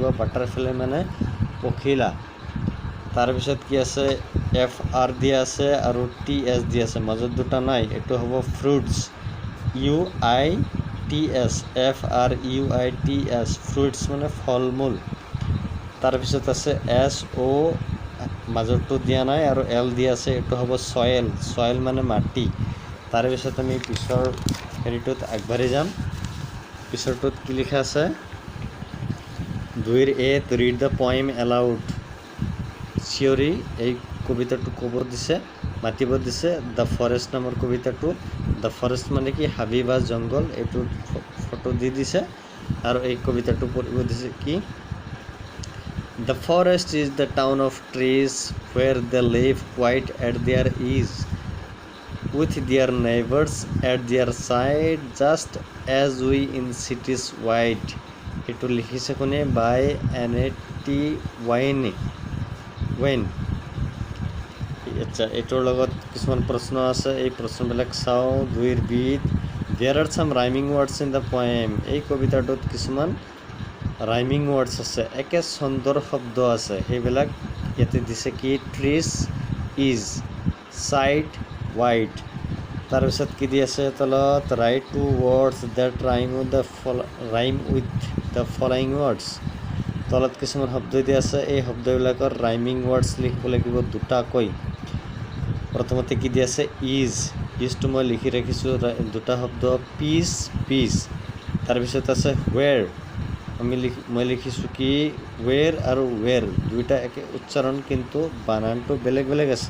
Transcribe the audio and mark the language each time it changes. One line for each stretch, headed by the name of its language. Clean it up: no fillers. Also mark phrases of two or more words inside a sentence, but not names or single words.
Assamese: বাটাৰফ্লাই মানে পখিলা। তাৰপিছত কি আছে, FR দিয়া আছে আৰু TS দিয়া আছে, মাজত দুটা নাই, এইটো হ'ব ফ্ৰুটছ, UITS, FRUITS, ফ্ৰুটছ মানে ফল মূল। তাৰপিছত আছে SO, মাজতটো দিয়া নাই আৰু L দিয়া আছে, এইটো হ'ব চয়েল, চয়েল মানে মাটি। তাৰপিছত আমি পিছৰ হেৰিটোত আগবাঢ়ি যাম। পিছৰটোত কি লিখা আছে,
English: 2 A to read the poem aloud।
Assamese: চিঞৰি এই কবিতাটো ক'ব দিছে, মাতিব দিছে। দ্য ফৰেষ্ট নামৰ কবিতাটো, দ্য ফৰেষ্ট মানে কি হাবি বা জংঘল, এইটো ফটো দি দিছে আৰু এই কবিতাটো পঢ়িব দিছে কি,
English: The Forest is the town of trees where they live quite at there is with their neighbors at their side just as we in cities wide।
Assamese: এইটো লিখিছে কোনে, বাই NAT ৱাইন। আচ্ছা, এইটোৰ লগত কিছুমান প্ৰশ্ন আছে, এই প্ৰশ্নবিলাক চাওঁ।
English: 2 B, there are some rhyming words in the poem।
Assamese: এই কবিতাটোত কিছুমান
English: rhyming words
Assamese: আছে, একে ছন্দৰ শব্দ আছে। সেইবিলাক ইয়াতে দিছে কি, ট্ৰিজ, ইজ, চাইড, ৱাইড। তাৰপিছত কি দি আছে তলত,
English: ৰাইট 2 words that rhyme with the following words।
Assamese: তলত কিছুমান শব্দ দি আছে, এই শব্দবিলাকৰ
English: rhyming words
Assamese: লিখিব লাগিব দুটাকৈ। প্ৰথমতে কি দি আছে, ইজটো মই লিখি ৰাখিছোঁ দুটা শব্দ, পিচ। তাৰপিছত আছে হুৱেৰ, মই লিখিছোঁ কি ৱেৰ আৰু ৱেৰ, দুইটা একে উচ্চাৰণ কিন্তু বানানটো বেলেগ বেলেগ আছে।